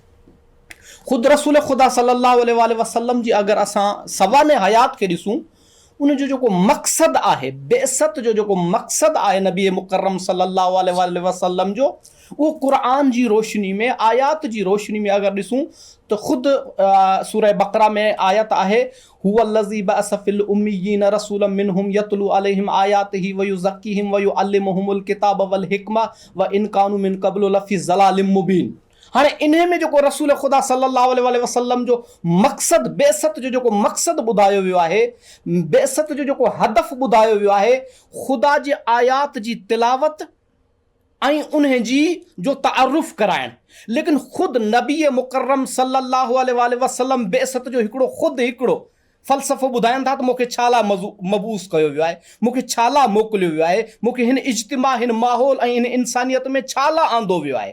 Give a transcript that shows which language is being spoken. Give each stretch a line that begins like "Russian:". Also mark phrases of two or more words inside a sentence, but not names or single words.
Sindhi: ख़ुदि रसूल ख़ुदा
Arabic: صلى الله عليه وسلم
Sindhi: जी अगरि असां सवाने हयात खे ॾिसूं, उनजो जेको मक़सदु आहे, बेअसत जो जेको मक़सदु आहे नबी मुकर्रम
Arabic: صلى الله عليه وسلم
Sindhi: जो, उहो क़ुरान जी रोशनी में, आयात जी रोशनी में अगरि ॾिसूं त ख़ुदि सूरह बक़रा में आयत आहे,
Arabic: هو الذي بعث في الأميين رسولا منهم يتلو عليهم آياته ويزكيهم ويعلمهم الكتاب والحكمة وإن كانوا من قبل لفي ضلال مبين.
Sindhi: हाणे इन्हे में जेको रसूल ख़ुदा
Arabic: صلى الله عليه وسلم
Sindhi: जो मक़सदु, बेअसत जो जेको मक़सदु ॿुधायो वियो आहे, बेअसत जो जेको हदफ़ ॿुधायो वियो आहे, ख़ुदा जी आयात जी तिलावत ऐं उन्हे जी जो तारुफ़ कराइण। लेकिन ख़ुदि नबी मुकर्रम
Arabic: صلى الله عليه وسلم
Sindhi: बेअसत जो ख़ुदि हिकिड़ो फ़लसफ़ो ॿुधाइनि था त मूंखे छा लाइ मबूस कयो वियो आहे, मूंखे छा लाइ मोकिलियो वियो आहे, मूंखे हिन इज्तिमा, हिन माहौल ऐं हिन इंसानियत में छा लाइ आंदो वियो आहे।